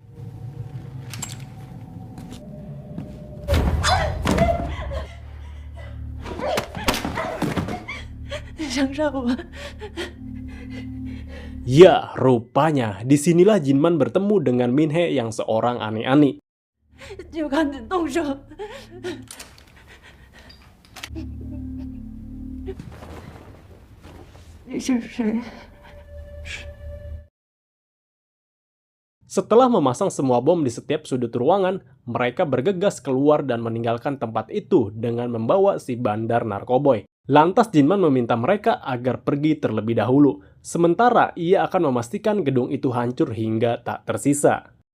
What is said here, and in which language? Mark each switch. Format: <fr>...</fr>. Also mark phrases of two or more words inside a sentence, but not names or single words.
<id>Ya, rupanya disinilah Jinman bertemu dengan Minhe yang seorang ani-ani.</id> <zh>就赶紧动手！你是谁？</zh> <id>Setelah memasang semua bom di setiap sudut ruangan, mereka bergegas keluar dan meninggalkan tempat itu dengan membawa si bandar narkoboy. Lantas Jinman meminta mereka agar pergi terlebih dahulu, sementara ia akan memastikan gedung itu hancur hingga tak tersisa.</id>